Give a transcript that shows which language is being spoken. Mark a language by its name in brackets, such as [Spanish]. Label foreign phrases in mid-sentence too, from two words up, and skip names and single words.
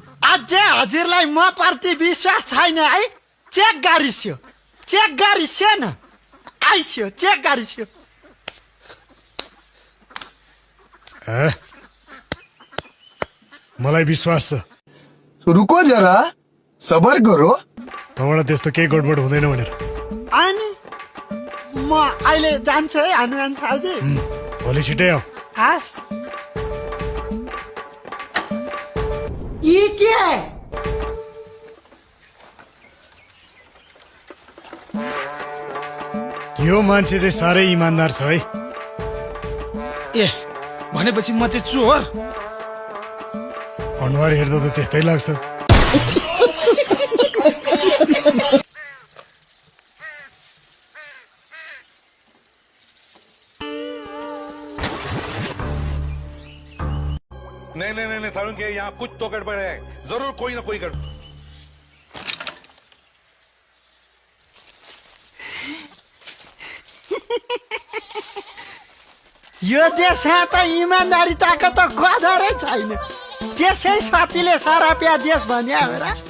[Nepali] अझै हजुरलाई म प्रति विश्वास छैन है? चेक गरिस्यो न आइस्यो चेक गरिस्यो। मलाई विश्वास छ। [Hindi] रुको जरा सबर करो। [Nepali] तँबाट त्यस्तो केही गडबड हुँदैन भनेर। अनि म अहिले जान्छु है हनुमान साउजी। भोलि छिटै आऊ। हस्। [Hindi] ये क्या है? [Nepali] यो मान्छे चाहिँ साह्रै इमान्दार छ है। ए भनेपछि म चाहिँ चोर? अनुहार हेर्दा त त्यस्तै लाग्छ। [Hindi] नहीं सारुण के यहाँ कुछ तो गड़बड़ है, जरूर कोई ना कोई गड़बड़। [Nepali] यो देशमा त इमान्दारिताको त कदरै छैन। त्यसै सतीले सरापिया देश भन्या हो र।